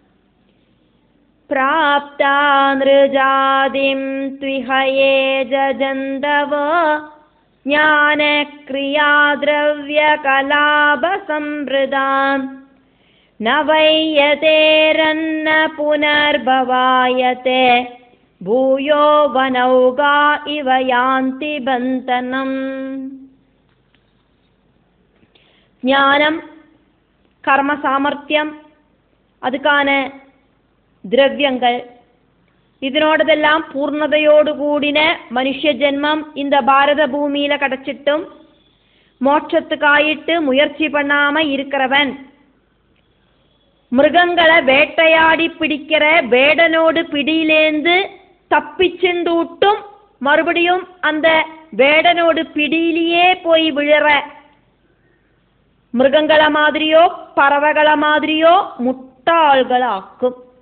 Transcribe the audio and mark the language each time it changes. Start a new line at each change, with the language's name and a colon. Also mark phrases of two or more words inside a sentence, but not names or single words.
Sanskrit: പ്രാപ്താ നൃജാതിം ത്വിഹ യേ ജന്തവഃ ജ്ഞാനക്രിയാദ്രവ്യകലാപസംവൃതാം ന വൈ യതേരന്ന പുനർഭവായതേ ഭൂയോ വനൗഗാ ഇവ യാന്തി ബന്ധനം.
Tamil: ஞானம், கர்ம சாமர்த்தியம், அதுக்கான திரவியங்கள், இதனோடதெல்லாம் பூர்ணதையோடு கூடின மனுஷ ஜென்மம் இந்த பாரத பூமியில கிடைச்சிட்டும் மோட்சத்துக்காயிட்டு முயற்சி பண்ணாம இருக்கிறவன் மிருகங்களை வேட்டையாடி பிடிக்கிற வேடனோடு பிடியிலேந்து தப்பிச்சுண்டூட்டும் மறுபடியும் அந்த வேடனோடு பிடியிலேயே போய் விழற மிருகங்கள மாதிரியோ பறவைகள மாதிரியோ முட்டாள்களாக்கும்.